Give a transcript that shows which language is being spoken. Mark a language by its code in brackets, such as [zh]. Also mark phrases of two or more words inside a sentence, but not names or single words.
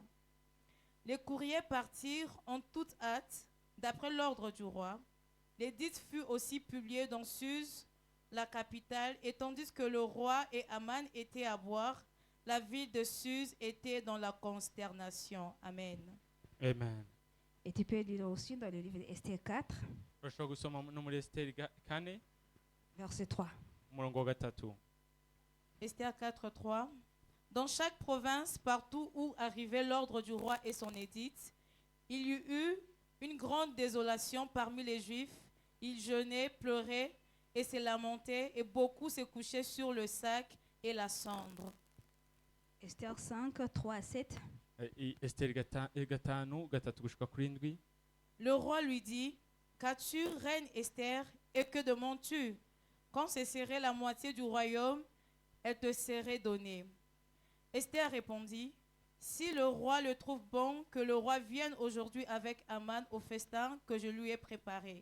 [fr] Les courriers partirent en toute hâte, d'après l'ordre du roi. L'édit fut aussi publié dans Suse, la capitale, et tandis que le roi et Aman étaient à boire, la ville de Suse était dans la consternation. Amen. Amen. Et tu peux lire aussi dans le livre d'Esther 4, [rn] Urashobora gusoma no muri Esther 4 [fr] verset 3. [rn] umurongo wa 3. Esther 4, 3. [fr] Dans chaque province, partout où arrivait l'ordre du roi et son édit, il y eut une grande désolation parmi les Juifs. Ils jeûnaient, pleuraient et se lamentaient, et beaucoup se couchaient sur le sac et la cendre. Esther 5, 3 à 7. [rn] Esther 5:3 gushika kuri 7. [fr] Le roi lui dit, qu'as-tu, reine Esther, et que demandes-tu? Quand cesserait la moitié du royaume, elle te serait donnée. Esther répondit, si le roi le trouve bon, que le roi vienne aujourd'hui avec Aman au festin que je lui ai préparé.